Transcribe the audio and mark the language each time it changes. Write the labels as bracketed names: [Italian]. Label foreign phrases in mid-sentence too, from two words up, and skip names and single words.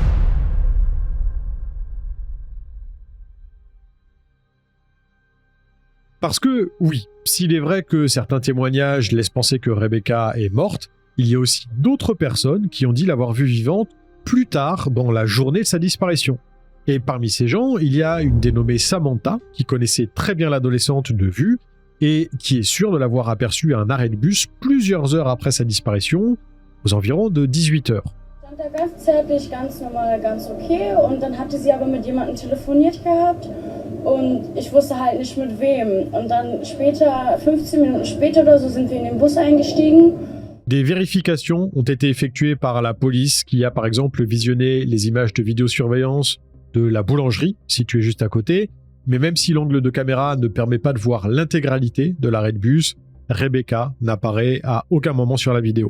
[French] Parce que, oui, s'il est vrai que certains témoignages laissent penser que Rebecca est morte, il y a aussi d'autres personnes qui ont dit l'avoir vue vivante plus tard dans la journée de sa disparition. Et parmi ces gens, il y a une dénommée Samantha, qui connaissait très bien l'adolescente de vue, et qui est sûre de l'avoir aperçue à un arrêt de bus plusieurs heures après sa disparition, aux environs de 18 heures. [German] Da ganz zärtlich, ganz normal, ganz okay. Und dann hatte sie aber mit jemandem telefoniert gehabt und ich wusste halt nicht mit wem. Und dann später, 15 Minuten später oder so, sind wir in den Bus eingestiegen. [French] Des vérifications ont été effectuées par la police qui a par exemple visionné les images de vidéosurveillance de la boulangerie située juste à côté. Mais même si l'angle de caméra ne permet pas de voir l'intégralité de l'arrêt de bus, Rebecca n'apparaît à aucun moment sur la vidéo.